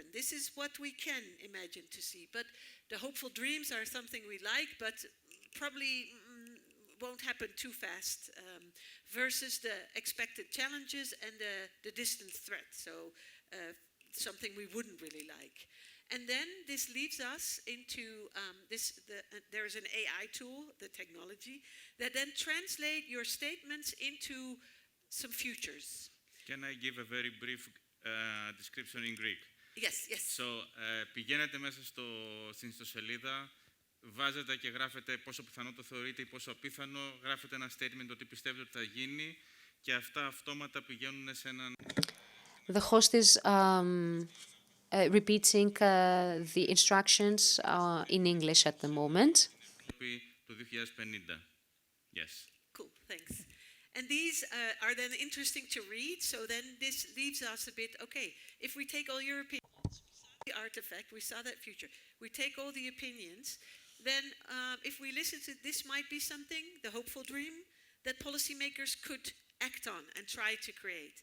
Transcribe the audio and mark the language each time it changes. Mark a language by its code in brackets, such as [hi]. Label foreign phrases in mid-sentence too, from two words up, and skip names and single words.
[en] This is what we can imagine to see. But the hopeful dreams are something we like, but probably won't happen too fast, versus the expected challenges and the distant threat, so something we wouldn't really like. And then this leads us into there is an AI tool, the technology, that then translate your statements into some futures. Can I give a very brief description in Greek? Yes, yes. So, [el] πηγαίνετε μέσα στην ιστοσελίδα, βάζετε και γράφετε πόσο πιθανό το θεωρείτε ή πόσο απίθανο, γράφετε ένα statement ότι πιστεύετε ότι θα γίνει, και αυτά αυτόματα πηγαίνουν σε έναν... [en] The host is repeating the instructions in English at the moment. [el] Το 2050. Yes. [en] Cool, thanks. And these are then interesting to read, so then this leaves us a bit, okay, if we take all your opinions, the artifact, we saw that future, we take all the opinions, then if we listen to this might be something, the hopeful dream, that policymakers could act on and try to create.